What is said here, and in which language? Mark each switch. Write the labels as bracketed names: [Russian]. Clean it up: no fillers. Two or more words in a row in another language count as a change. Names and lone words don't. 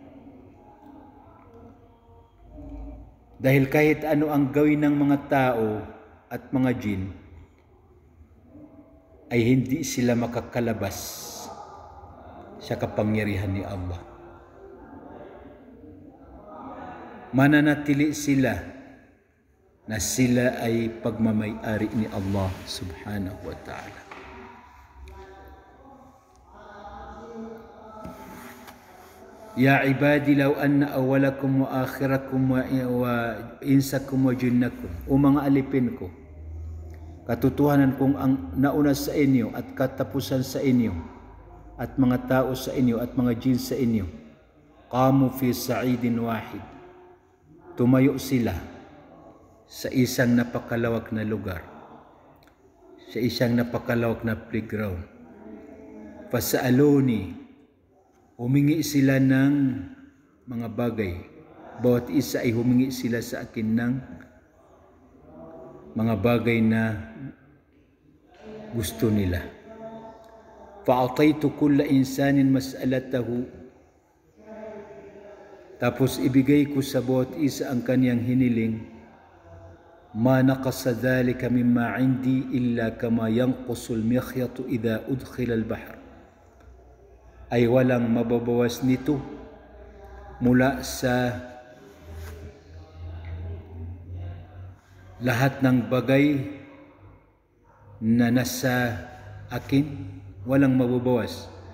[Filipino] Dahil kahit ano ang gawin ng mga tao at mga jin, ay hindi sila makakalabas sa kapangyarihan ni Allah. Mananatili sila na sila ay pagmamay-ari ni Allah [Arabic] سبحانه وتعالى. يا عبادي لو أن أولكم وآخركم وإنسكم وجنكم, [Filipino] o mga alipin ko, katotohanan kung ang nauna sa inyo at katapusan sa inyo at mga tao sa inyo at mga jin sa inyo, [Arabic] قاموا في صعيد واحد, [Filipino] tumayo sila sa isang napakalawak na lugar, sa isang napakalawak na playground. Fasa'aluni, humingi sila ng mga bagay. Bawat isa ay humingi sila sa akin ng mga bagay na gusto nila. [Arabic] فأعطيت كل إنسان مسألته, [Filipino] Tapos ibigay ko sa bawat isa ang kaniyang hiniling, [Arabic] ما نقص ذلك مما عندي إلا كما ينقص المخيط إذا أدخل البحر. [Filipino] Ay walang mababawas nito mula sa lahat ng bagay na nasa akin, walang mababawas.